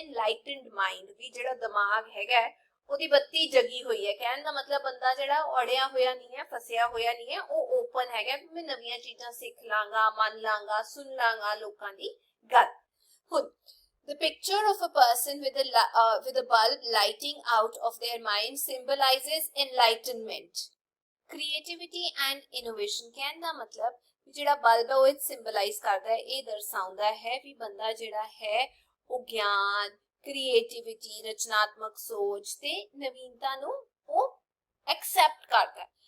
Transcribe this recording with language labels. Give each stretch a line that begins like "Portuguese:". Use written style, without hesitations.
Punjabi: ਇਨਲਾਈਟਨਡ mind, ਵੀ ਜਿਹੜਾ ਦਿਮਾਗ ਹੈਗਾ ਉਹਦੀ ਬੱਤੀ ਜਗੀ ਹੋਈ ਹੈ। ਕਹਿਣ ਦਾ ਮਤਲਬ ਬੰਦਾ ਜਿਹੜਾ ਅੜਿਆ ਹੋਇਆ ਨਹੀਂ ਹੈ, ਫਸਿਆ ਹੋਇਆ ਨਹੀਂ ਹੈ, ਉਹ ਓਪਨ ਹੈਗਾ, ਮੈਂ ਨਵੀਆਂ ਚੀਜ਼ਾਂ ਸਿੱਖ ਲਾਂਗਾ, ਮੰਨ ਲਾਂਗਾ, ਸੁਣ ਲਾਂਗਾ ਲੋਕਾਂ ਦੀ ਗੱਲ।
English: ਹੁਣ the picture of a person with a bulb lighting out of their mind symbolizes enlightenment, creativity and innovation।
Punjabi: ਕਹਿਣ ਦਾ ਮਤਲਬ ਜਿਹੜਾ ਬਲਬ ਹੈ ਉਹ ਸਿੰਬਲਾਈਜ਼ ਕਰਦਾ ਹੈ, ਇਹ ਦਰਸਾਉਂਦਾ ਹੈ ਵੀ ਬੰਦਾ ਜਿਹੜਾ ਹੈ ਉਹ ਗਿਆਨ, ਕ੍ਰੀਏਟਿਵਿਟੀ, ਰਚਨਾਤਮਕ ਸੋਚ ਤੇ ਨਵੀਨਤਾ ਨੂੰ ਉਹ ਐਕਸੈਪਟ ਕਰਦਾ ਹੈ।